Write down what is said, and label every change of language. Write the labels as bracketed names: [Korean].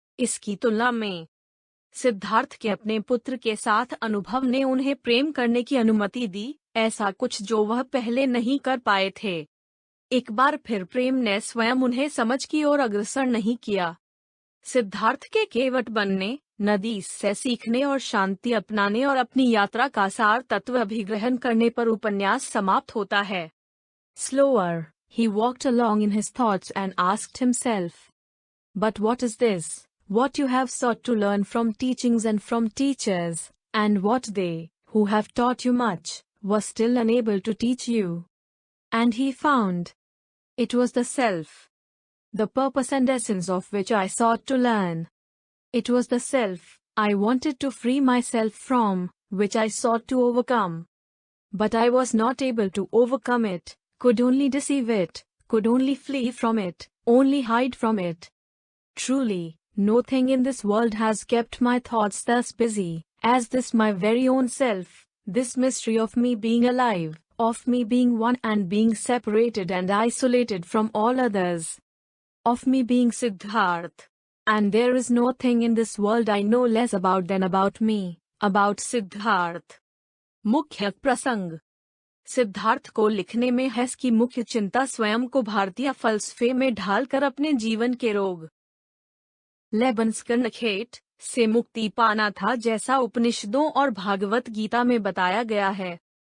[Hindi] इसकी तुलना में सिद्धार्थ के अपने पुत्र के साथ अनुभव ने उन्हें प्रेम करने की अनुमति दी, ऐसा कुछ जो वह पहले नहीं कर पाए थे। एक बार फिर प्रेम ने स्वयं उन्हें समझ की ओर अग्रसर नहीं किया। सिद्धार्थ के केवट बनने, नदी से सीखने और शांति अपनाने और अपनी यात्रा का सार तत्व अभिग्रहण करने पर उपन्यास समाप्त होता है। [English] Slower, he walked along in his thoughts and asked himself, "But what is this? What you have sought to learn from teachings and from teachers, and what they, who have taught you much, were still unable to teach you?" And he found. It was the self, the purpose and essence of which I sought to learn. It was the self I wanted to free myself from, which I sought to overcome. But I was not able to overcome it, could only deceive it, could only flee from it, only hide from it. Truly, nothing in this world has kept my thoughts thus busy, as this my very own self, this mystery of me being alive, of me being one and being separated and isolated from all others, of me being Siddharth, And there is no thing in this world I know less about than about me, about Siddharth. [Hindi] मुख्य प्रसंग। सिद्धार्थ को लिखने में हेस की मुख्य चिंता स्वयं को भारतीय फलसफे में ढालकर अपने जीवन के रोग लेबन्सकनखेट से मुक्ति पाना था, जैसा उपनिषदों और भागवत गीता में बताया गया है।